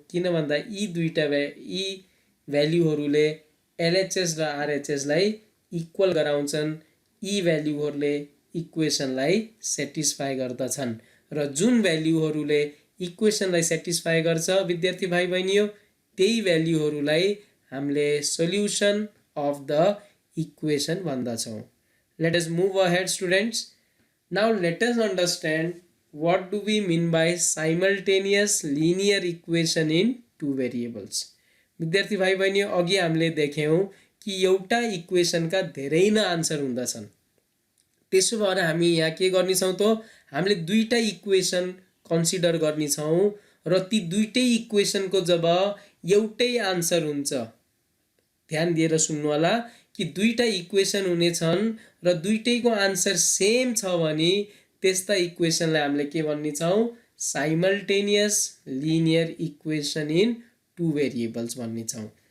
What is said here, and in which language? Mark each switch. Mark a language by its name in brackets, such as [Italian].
[Nepali] किन भन्दा यी दुईटा यी भ्याल्युहरूले LHS र RHS लाई इक्वल गराउँछन्। यी भ्याल्युहरूले इक्वेसनलाई सेटिस्फाई गर्दछन् र जुन भ्याल्युहरूले इक्वेसनलाई सेटिस्फाई गर्छ विद्यार्थी भाइ बहिनीयो त्यही भ्याल्युहरूलाई हामीले solution of the equation भन्दछौँ। [English] Let us move ahead, students. Now let us understand what do we mean by simultaneous linear equation in two variables. [Nepali] विद्यार्थी भाइ बहिनीयो अघि हामीले देख्यौँ कि एउटा इक्वेसनका धेरै न आन्सर हुँदछन्। त्यसो भएर हामी यहाँ के गर्नेछौँ त हामीले दुईटा इक्वेसन कन्सिडर गर्नेछौँ र ती दुईटै इक्वेसनको जब एउटै आन्सर हुन्छ, ध्यान दिएर सुन्नु होला कि दुईटा इक्वेसन हुनेछन् र दुईटैको आन्सर सेम छ भने त्यस्ता इक्वेसनलाई हामीले के भन्नेछौँ simultaneous linear equation in two variables भन्नेछौँ।